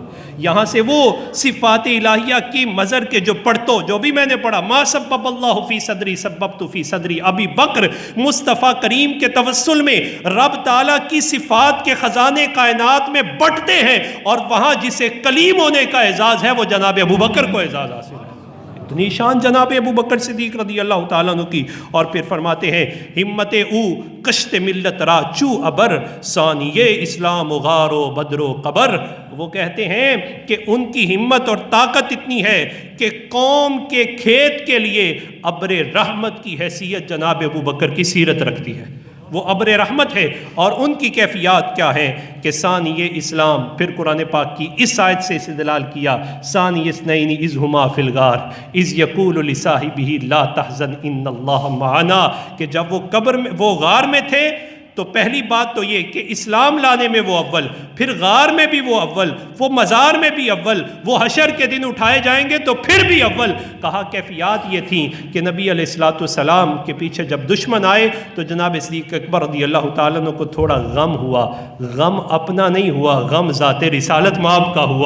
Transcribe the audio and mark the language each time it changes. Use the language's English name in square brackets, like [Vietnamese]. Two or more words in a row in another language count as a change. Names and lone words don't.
[Urdu] یہاں سے وہ صفات الہیہ کی مظہر کے جو پڑھتو جو بھی میں نے پڑھا، [Arabic] ما سبب اللہ فی صدری سببت فی صدری ابی بکر، [Urdu] مصطفیٰ کریم کے توسل میں رب تعالیٰ کی صفات کے خزانے کائنات میں بٹتے ہیں، اور وہاں جسے کلیم ہونے کا اعزاز ہے وہ جناب ابو بکر کو اعزاز حاصل ہے۔ اتنی شان جناب ابو بکر صدیق رضی اللہ تعالیٰ عنہ کی۔ اور پھر فرماتے ہیں [Persian] ہمت او کشت ملت را چو ابر ثانیے اسلام غار و بدر و قبر۔ [Urdu] وہ کہتے ہیں کہ ان کی ہمت اور طاقت اتنی ہے کہ قوم کے کھیت کے لیے ابر رحمت کی حیثیت جناب ابو بکر کی سیرت رکھتی ہے۔ وہ ابر رحمت ہے، اور ان کی کیفیات کیا ہے کہ ثانی اسلام، پھر قرآن پاک کی اس آیت سے استدلال کیا، [Arabic] ثانی اثنین اذ ہما فی الغار اذ یقول لصاحبہ لا تحزن ان اللہ معنا، [Urdu] کہ جب وہ قبر میں، وہ غار میں تھے، تو پہلی بات تو یہ کہ اسلام لانے میں وہ اول، پھر غار میں بھی وہ اول، وہ مزار میں بھی اول، وہ حشر کے دن اٹھائے جائیں گے تو پھر بھی اول۔ کہا کیفیات یہ تھیں کہ نبی علیہ السلام کے پیچھے جب دشمن آئے تو جناب صدیق اکبر رضی اللہ تعالیٰ عنہ کو تھوڑا غم ہوا، غم اپنا نہیں ہوا، غم ذات رسالت مآب کا ہوا۔